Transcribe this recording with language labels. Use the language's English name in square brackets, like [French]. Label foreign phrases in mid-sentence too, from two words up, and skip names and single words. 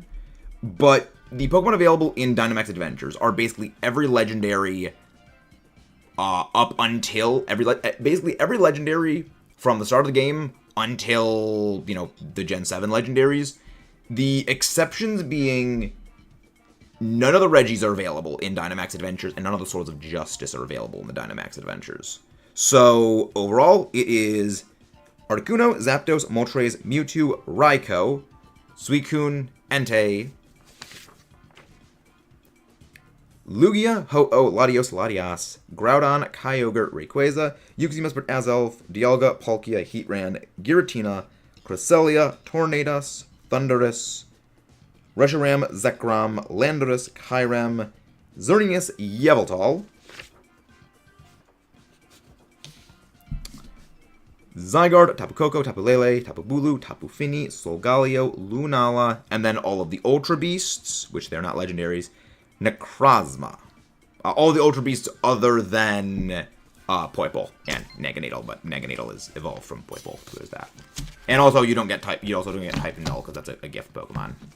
[English] But the Pokemon available in Dynamax Adventures are basically every legendary up until basically every legendary from the start of the game until, you know, the Gen 7 legendaries. The exceptions being none of the Reggies are available in Dynamax Adventures, and none of the Swords of Justice are available in the Dynamax Adventures. So, overall, it is Articuno, Zapdos, Moltres, Mewtwo, Raikou, Suicune, Entei, Lugia, Ho-Oh, Latios, Latias, Groudon, Kyogre, Rayquaza, Yuxi, Mesprit, Azelf, Dialga, Palkia, Heatran, Giratina, Cresselia, Tornadus, Thundurus, Reshiram, Zekrom, Landorus, Kyurem, Xerneas, Yveltal, Zygarde, Tapu Koko, Tapu Lele, Tapu Bulu, Tapu Fini, Solgaleo, Lunala, and then all of the Ultra Beasts, which they're not legendaries, Necrozma. All the Ultra Beasts other than Poipole and Naganadel, but Naganadel is evolved from Poipole, so there's that. And also, you don't get type. You also don't get Type Null because that's a gift Pokemon.